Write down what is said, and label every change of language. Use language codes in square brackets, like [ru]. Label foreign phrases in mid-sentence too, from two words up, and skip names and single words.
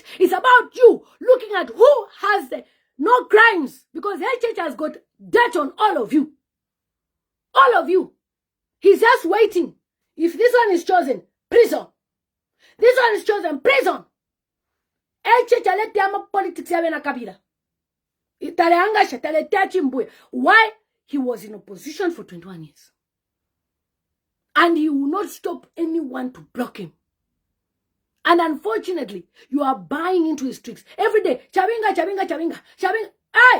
[en] It's about you looking at who has the no crimes. Because HH has got dirt on all of you. All of you. He's just waiting. If this one is chosen, prison. This one is chosen, prison. [bem] HH alete politics yawe na kabila. [en] Why? He was in opposition for 21 years. And he will not stop anyone to block him. And unfortunately, you are buying into his tricks. Every day, Chabinga. Hey!